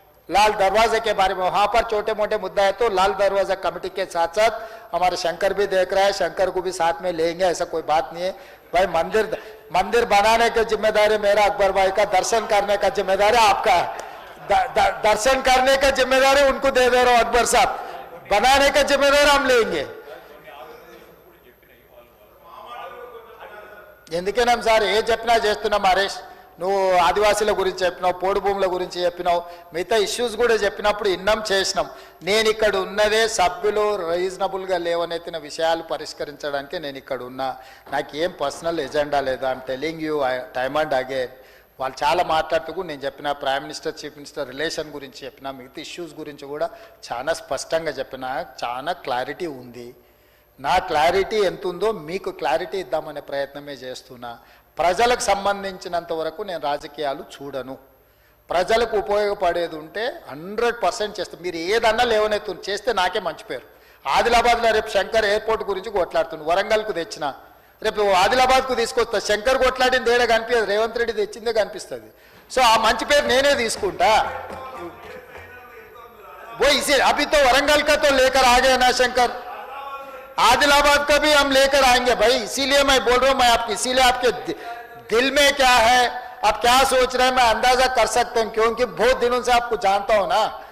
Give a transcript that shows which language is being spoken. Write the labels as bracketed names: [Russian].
[Hindi] लाल दरवाजे के बारे में वहां पर छोटे मोटे मुद्दा है तो लाल दरवाजा कमेटी के साथ साथ हमारे शंकर भी देख रहा है, शंकर को भी साथ में लेंगे, ऐसा कोई बात नहीं है भाई। मंदिर बनाने की जिम्मेदारी मेरा, अकबर भाई का दर्शन करने का जिम्मेदारी आपका है। दर्शन करने का जिम्मेदारी उनको दे दे रहा हूं अकबर साहब, बनाने का जिम्मेदारी हम लेंगे। [Telugu] ఎందుకేనాం సార్ ఏ చెప్పినా చేస్తున్నాం హరీష్, నువ్వు ఆదివాసీల గురించి చెప్పినావు, పోడు భూముల గురించి చెప్పినావు, మిగతా ఇష్యూస్ కూడా చెప్పినప్పుడు ఇన్నం చేసినాం. నేను ఇక్కడ ఉన్నదే సభ్యులు రీజనబుల్గా లేవనెత్తిన విషయాలు పరిష్కరించడానికి నేను ఇక్కడ ఉన్నా. నాకేం పర్సనల్ ఎజెండా లేదు. [English] I'm telling you time and again. [Telugu] వాళ్ళు చాలా మాట్లాడుతూ నేను చెప్పిన prime minister chief minister relation గురించి చెప్పిన, మిగతా ఇష్యూస్ గురించి కూడా చాలా స్పష్టంగా చెప్పిన, చాలా క్లారిటీ ఉంది. నా క్లారిటీ ఎంత ఉందో మీకు క్లారిటీ ఇద్దామనే ప్రయత్నమే చేస్తున్నా. ప్రజలకు సంబంధించినంత వరకు నేను రాజకీయాలు చూడను. ప్రజలకు ఉపయోగపడేది ఉంటే 100% చేస్తాను. మీరు ఏదన్నా లేవనెత్తు చేస్తే నాకే మంచి పేరు. ఆదిలాబాద్లో రేపు శంకర్ ఎయిర్పోర్ట్ గురించి కొట్లాడుతుంది, వరంగల్కు తెచ్చిన, రేపు ఆదిలాబాద్కు తీసుకొస్తా. శంకర్ కొట్లాడింది ఏడా కనిపించదు, రేవంత్ రెడ్డి తెచ్చిందే కనిపిస్తుంది. సో ఆ మంచి పేరు నేనే తీసుకుంటా. [Hindi] वो इसे अभी तो वरंगल का तो लेकर आ गए ना शंकर, आदिलाबाद का भी हम लेकर आएंगे भाई. इसीलिए मैं बोल रहा हूं, मैं आपकी इसीलिए आपके दिल में क्या है, आप क्या सोच रहे हैं, मैं अंदाजा कर सकता हूं, क्योंकि बहुत दिनों से आपको जानता हूं ना.